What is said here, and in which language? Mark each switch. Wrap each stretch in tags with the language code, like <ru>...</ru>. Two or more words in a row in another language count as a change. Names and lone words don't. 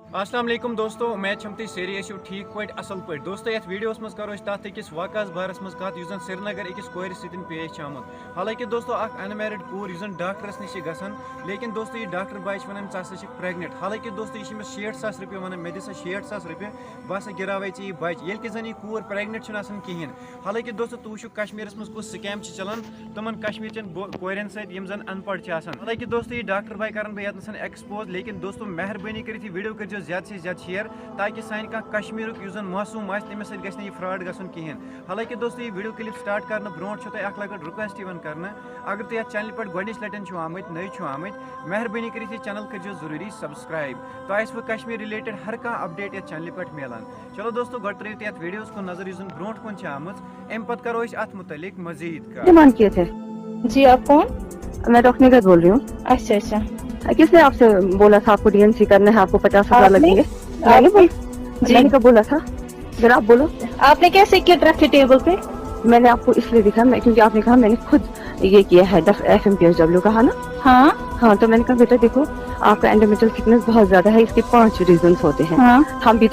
<ks>السلام علیکم دوستو، امید چھم تُہۍ سٲری ٲسِو ٹھیٖک پٲٹھۍ اصل پٲٹھۍ دوستو یتھ ویڈیوس منٛز کرو أسۍ تتھ أکِس واقعس بارس منٛز کتھ یُس زن سرینگر أکِس کورِ سۭتۍ پیش چھُ آمُت حالانکہِ دوستو اکھ انمیرڈ کوٗر یُس زن ڈاکٹرس نِش چھِ گژھان لیکن دوستو یہِ ڈاکٹر باے چھِ ونان ژٕ ہسا چھکھ پریگنٹ حالانکہِ دوستو یہِ چھِ أمِس 60,000 رۄپیہِ ونان مےٚ دِ سا 60,000 رۄپیہِ بہٕ ہسا گراوے ژےٚ یہِ بچہِ ییٚلہِ کہِ زن یہِ کوٗر پریگنٹ چھنہٕ آسان کِہیٖنۍ حالانکہِ دوستو تُہۍ وٕچھِو کشمیٖرس منٛز کُس سکیم چھِ چلان تِمن کشمیٖرچٮ۪ن کورٮ۪ن سۭتۍ یِم زن ان پڑھ چھِ آسان حالانکہِ دوستو یہِ ڈاکٹر باے کران بہٕ یتنس ایکسپوز لیکن دوستو مہربٲنی کٔرِتھ یہِ ویڈیو کٔرۍزیو زیادٕ سے زیادٕ شیر تاکہ سانہِ کانٛہہ کشمیٖرُک یُس زن معصوٗم آسہِ تٔمِس سۭتۍ گژھِ نہٕ یہِ فراڈ گژھُن کِہیٖنۍ حالانکہِ دوستو یہِ</ks> <en>video clip</en> <ks>سٹارٹ کرنہٕ برونٛٹھ چھُو تۄہہِ اکھ لۄکٕٹ رِکویسٹ یِوان کرنہٕ اگر تُہۍ یتھ چینلہِ پٮ۪ٹھ گۄڈنِچ لٹہِ چھِو آمٕتۍ نٔے چھِو آمٕتۍ مہربٲنی کٔرِتھ یہِ چینل کٔرۍزیو ضروٗری سبسکرایب تۄہہِ آسوٕ کشمیٖر رِلیٹڈ ہر کانٛہہ اپڈیٹ یتھ چینلہِ پٮ۪ٹھ میلان چلو دوستو گۄڈٕ ترٲیِو تُہۍ یتھ ویڈیوس کُن نظر یُس زن برونٛٹھ کُن چھِ آمٕژ امہِ پتہٕ کرو أسۍ اتھ متعلق مزید</ks> <ur>ڈیمانڈ کیے تھے جی آپ کون؟ میں ڈاکٹر نگہت بول رہی ہوں اچھا اچھا کس نے آپ سے بولا تھا آپ کو ڈی این سی کرنا ہے آپ کو 50,000 لگیں گے میں نے میں نے کب بولا تھا ذرا آپ بولو آپ نے کیسے کٹ رکھے ٹیبل پہ؟ میں نے آپ کو اس لیے دکھا کیونکہ آپ نے کہا میں نے خود یہ کیا ہے FMPSW کہا نا ہاں تو میں نے کہا بیٹا دیکھو آپ کا</ur> <en>endometrial thickness</en> <ur>بہت زیادہ ہے اس کے 5 ریزنس ہوتے ہیں ہم بھی</ur>